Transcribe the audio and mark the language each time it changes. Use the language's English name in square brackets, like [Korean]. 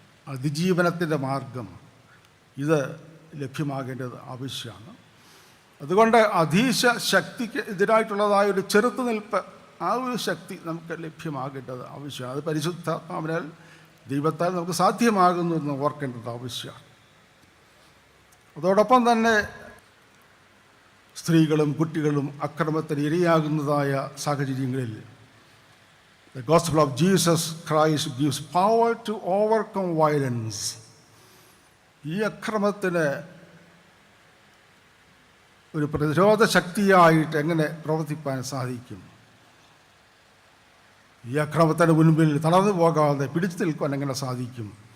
[Malayalam] അതിജീവനത്തിൻ്റെ മാർഗം ഇത് ലഭ്യമാകേണ്ടത് ആവശ്യമാണ്. അതുകൊണ്ട് അധീശ ശക്തിക്ക് എതിരായിട്ടുള്ളതായ ഒരു ചെറുത്തുനിൽപ്പ്, ആ ഒരു ശക്തി നമുക്ക് ലഭ്യമാകേണ്ടത് ആവശ്യമാണ്. അത് പരിശുദ്ധാത്മാവിനാൽ ദൈവത്താൽ നമുക്ക് സാധ്യമാകുന്നു എന്ന് ഓർക്കേണ്ടത് ആവശ്യമാണ്. അതോടൊപ്പം തന്നെ സ്ത്രീകളും കുട്ടികളും അക്രമത്തിന് ഇരയാകുന്നതായ സാഹചര്യങ്ങളിൽ [English] the gospel of Jesus Christ gives power to overcome violence. [Malayalam] ഈ അക്രമത്തിന് ഒരു പ്രതിരോധ ശക്തിയായിട്ട് എങ്ങനെ പ്രവർത്തിപ്പാൻ സാധിക്കും? ഈ അക്രമത്തിന് മുൻപിൽ തളർന്നു പോകാതെ പിടിച്ചു നിൽക്കാൻ എങ്ങനെ സാധിക്കും?